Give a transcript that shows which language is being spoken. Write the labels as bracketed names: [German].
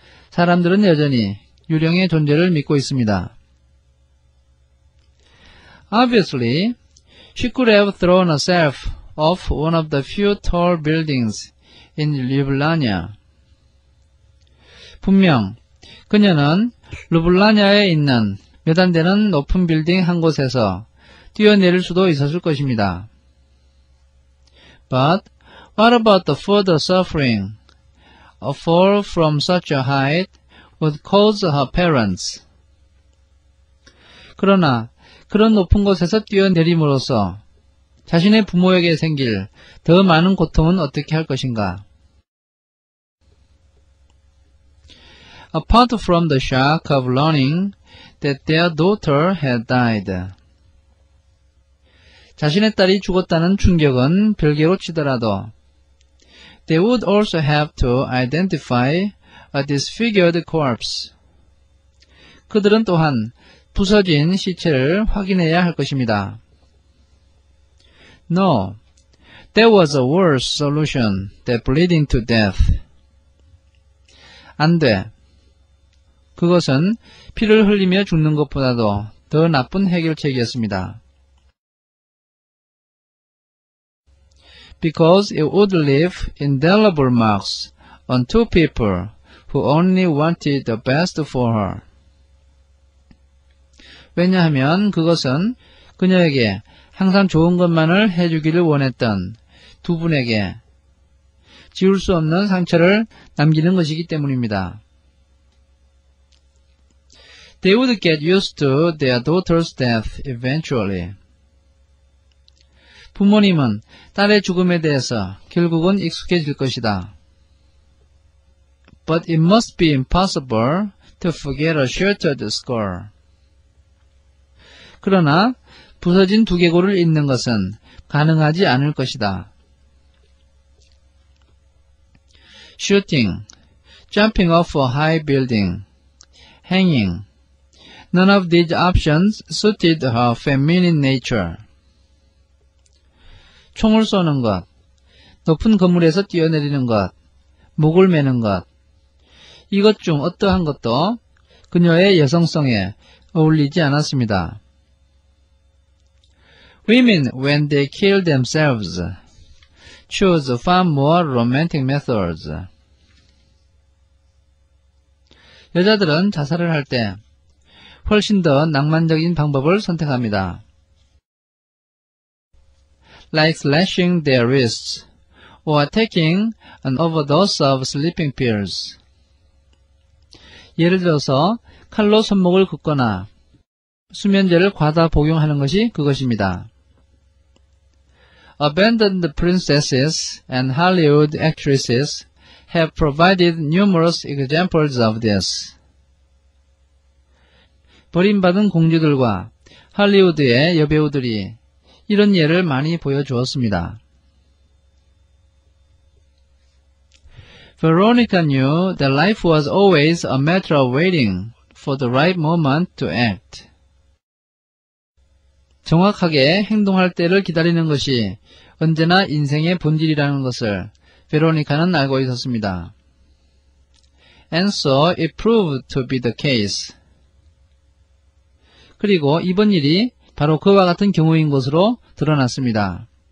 [Korean] 사람들은 여전히 유령의 존재를 믿고 있습니다. [English] Obviously, she could have thrown herself off one of the few tall buildings in Ljubljana. [Korean] 분명 그녀는 르블라냐에 있는 몇 안 되는 높은 빌딩 한 곳에서 뛰어내릴 수도 있었을 것입니다. [English] But what about the further suffering a fall from such a height would cause her parents? [Korean] 그러나 그런 높은 곳에서 뛰어내림으로써 자신의 부모에게 생길 더 많은 고통은 어떻게 할 것인가? [English] Apart from the shock of learning that their daughter had died. [Korean] 자신의 딸이 죽었다는 충격은 별개로 치더라도 [English] They would also have to identify a disfigured corpse. [Korean] 그들은 또한 부서진 시체를 확인해야 할 것입니다. [English] No, there was a worse solution than bleeding to death. [Korean] 안 돼. 그것은 피를 흘리며 죽는 것보다도 더 나쁜 해결책이었습니다. [English] Because it would leave indelible marks on two people who only wanted the best for her. [Korean] 왜냐하면 그것은 그녀에게 항상 좋은 것만을 해주기를 원했던 두 분에게 지울 수 없는 상처를 남기는 것이기 때문입니다. [English] They would get used to their daughter's death eventually. [Korean] 부모님은 딸의 죽음에 대해서 결국은 익숙해질 것이다. [English] But it must be impossible to forget a shattered skull. [Korean] 그러나 부서진 두개골을 잊는 것은 가능하지 않을 것이다. [English] Shooting, jumping off a high building, hanging. None of these options suited her feminine nature. [Korean] 총을 쏘는 것, 높은 건물에서 뛰어내리는 것, 목을 매는 것, 이것 중 어떠한 것도 그녀의 여성성에 어울리지 않았습니다. [English] Women, when they kill themselves, choose far more romantic methods. [Korean] 여자들은 자살을 할 때 훨씬 더 낭만적인 방법을 선택합니다. [English] Like slashing their wrists or taking an overdose of sleeping pills. [Korean] 예를 들어서 칼로 손목을 긋거나 수면제를 과다 복용하는 것이 그것입니다. [English] Abandoned princesses and Hollywood actresses have provided numerous examples of this. [Korean] 버림받은 공주들과 할리우드의 여배우들이 이런 예를 많이 보여주었습니다. [English] Veronica knew that life was always a matter of waiting for the right moment to act. [Korean] 정확하게 행동할 때를 기다리는 것이 언제나 인생의 본질이라는 것을 베로니카는 알고 있었습니다. [English] And so it proved to be the case. [Korean] 그리고 이번 일이 바로 그와 같은 경우인 것으로 드러났습니다.